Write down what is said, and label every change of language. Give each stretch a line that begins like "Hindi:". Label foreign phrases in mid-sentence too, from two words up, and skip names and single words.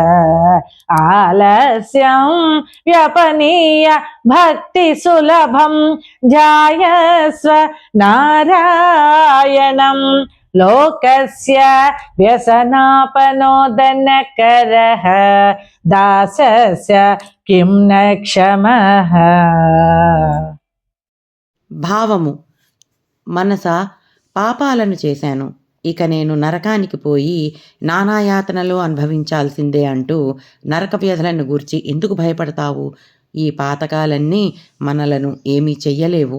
Sanskrit: आलस्यं व्यपनीय भक्तिसुलभं ध्यायस्व नारायणं लोकस्य व्यसनापनोदनकरः दासस्य किं न क्षमः।
Telugu: భావము మనస పాపాలను చేశాను, ఇక నేను నరకానికి పోయి నానాయాతనలు అనుభవించాల్సిందే అంటూ నరక వ్యధలను గూర్చి ఎందుకు భయపడతావు? ఈ పాతకాలన్నీ మనలను ఏమీ చెయ్యలేవు.